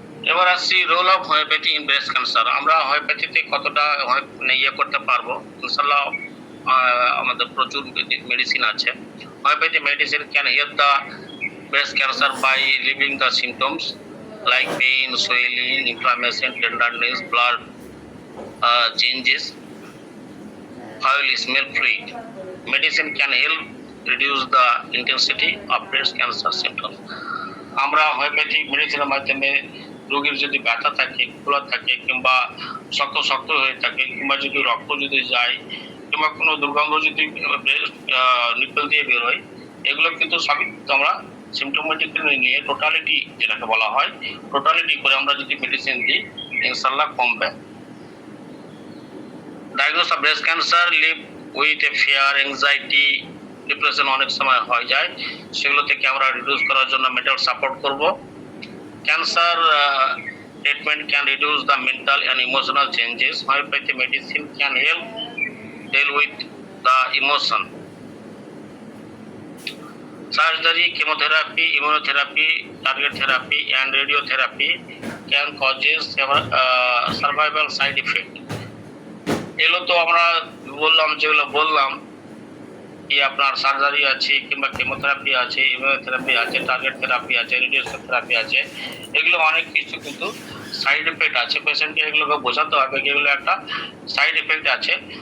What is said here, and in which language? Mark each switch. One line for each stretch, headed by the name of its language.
Bangla: এবার আসছি
English: Role of homeopathy in breast cancer.
Bangla: আমরা হোমিওপ্যাথিতে কতটা ইয়ে করতে পারবো, ইনশাল্লাহ আমাদের প্রচুর মেডিসিন আছে।
English: Homeopathy medicine can help the breast cancer by relieving the symptoms like pain, swelling, inflammation, tenderness, blood changes, foul smell fluid. Medicine can help reduce the intensity of breast cancer symptoms.
Bangla: আমরা homeopathic মেডিসিনের মাধ্যমে রোগীর যদি ব্যথা থাকে, ফোলা থাকে, কিংবা শক্ত শক্ত হয়ে থাকে, কিংবা যদি রক্ত যদি যায়, কিংবা কোনো দুর্গন্ধ যদি নিপল দিয়ে বেরোয়, এগুলো কিন্তু সবই আমরা সিমটোমেটিক্যালি নিয়ে টোটালিটি যেটাকে বলা হয়, টোটালিটি করে আমরা যদি মেডিসিন দিই, ইনশাল্লাহ কমবে।
English: diagnose of breast cancer live with a fear, anxiety, depression
Bangla: অনেক সময় হয়ে যায়, সেগুলো থেকে আমরা রিডিউস করার জন্য মেন্টাল সাপোর্ট করব।
English: Cancer treatment can reduce the mental and emotional changes. Homeopathy medicine can help deal with the emotion. Surgery, chemotherapy, immunotherapy, target therapy, and radiotherapy can causes survival side effect.
Bangla: এগুলো তো আমরা বললাম, যেগুলো বললাম কি আপনার surgery আছে, কিংবা কেমোথেরাপি আছে, ইমিউনোথেরাপি আছে, টার্গেট থেরাপি আছে, রেডিয়েশন থেরাপি আছে, এগুলো অনেক কিছু কিন্তু সাইড এফেক্ট আছে। পেশেন্টকে এগুলোকে বোঝাতে হবে যে এগুলো একটা সাইড এফেক্ট আছে।